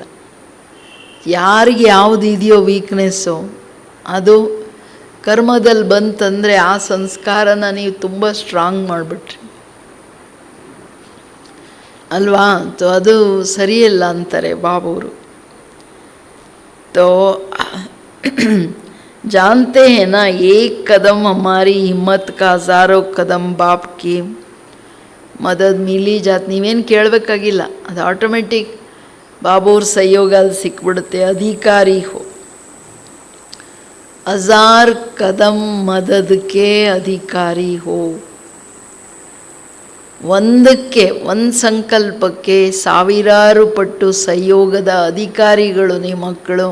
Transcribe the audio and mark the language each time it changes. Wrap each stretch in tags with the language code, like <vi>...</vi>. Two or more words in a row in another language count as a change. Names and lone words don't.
<kn>ಯಾರಿಗೆ ಯಾವುದು ಇದೆಯೋ ವೀಕ್ನೆಸ್ಸು ಅದು ಕರ್ಮದಲ್ಲಿ ಬಂತಂದರೆ ಆ ಸಂಸ್ಕಾರನ ನೀವು ತುಂಬ ಸ್ಟ್ರಾಂಗ್ ಮಾಡಿಬಿಟ್ರಿ ಅಲ್ವಾ. ಅದು ಸರಿಯಲ್ಲ ಅಂತಾರೆ ಬಾಬವರು.</kn> <hi>तो जानते हैं ना, एक कदम हमारी हिम्मत का हज़ारों कदम बाप की मदद मिली जाती.</hi> <kn>ನೀವೇನು ಕೇಳಬೇಕಾಗಿಲ್ಲ, ಅದು ಆಟೋಮೆಟಿಕ್ ಬಾಬೂರ್ ಸಹಯೋಗ ಅಲ್ಲಿ ಸಿಕ್ಬಿಡುತ್ತೆ.</kn> <hi>अधिकारी हो, 1000 कदम ಮದದಕ್ಕೆ अधिकारी हो.</hi> <kn>ಒಂದಕ್ಕೆ ಒಂದು ಸಂಕಲ್ಪಕ್ಕೆ ಸಾವಿರಾರು ಪಟ್ಟು ಸಹಯೋಗದ ಅಧಿಕಾರಿಗಳು ನಿಮ್ಮ ಮಕ್ಕಳು.</kn>